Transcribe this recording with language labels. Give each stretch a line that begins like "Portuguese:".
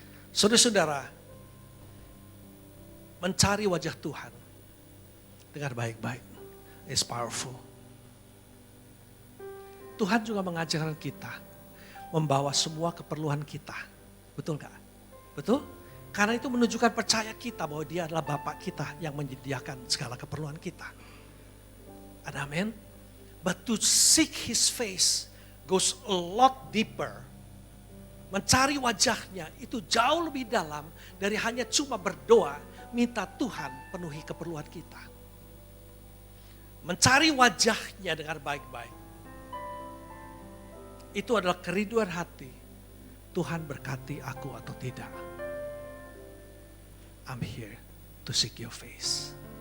Indonesian: Saudara-saudara, mencari wajah Tuhan dengar baik-baik
English: is powerful.
Indonesian: Tuhan juga mengajarkan kita membawa semua keperluan kita. Betul gak? Betul? Karena itu menunjukkan percaya kita bahwa dia adalah Bapa kita yang menyediakan segala keperluan kita. Ada amin?
English: But to seek His face goes a lot deeper.
Indonesian: Mencari wajahnya itu jauh lebih dalam dari hanya cuma berdoa, minta Tuhan penuhi keperluan kita. Mencari wajahnya dengan baik-baik. Itu adalah kerinduan hati. Tuhan berkati aku atau tidak.
English: I'm here to seek your face.